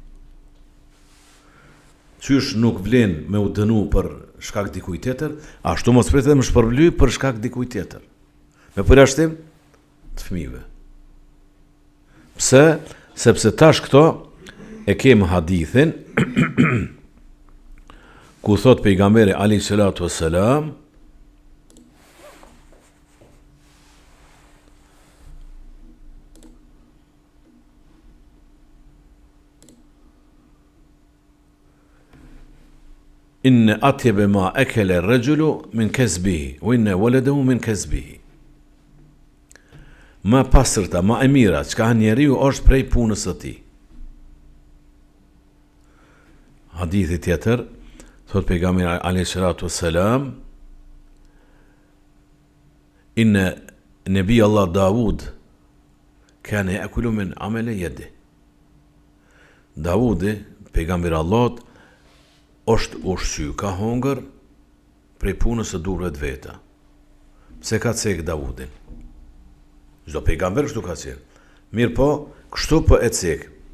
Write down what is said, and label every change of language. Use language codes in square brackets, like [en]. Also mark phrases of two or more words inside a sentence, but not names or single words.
[sq] Qysh nuk vlen me u dënu për shkak dikujt tjetër, ashtu mos pritet më shpërbly për shkak dikujt tjetër. Me përjashtim të fëmijëve. Pse? Sepse tash këto e kem hadithin ku thot pejgamberi [ar] عليه الصلاة والسلام, إن أطيب ما أكل الرجل من كسبه وإن ولده من كسبه. [sq] Ma pastërta, ma e mira, çka han njeriu është prej punës së tij. Hadithi tjetër, thot pejgamberi [ar] عليه الصلاة والسلام, إن نبي الله داود كان يأكل من عمل يده. [sq] Davudi, pejgamberi Allahut, është ushqy, ka hongër prej punës së durve të veta. Pse ka cek Davudin? Çdo pejgamber kështu ka qenë. Mirë po, kështu po e cek.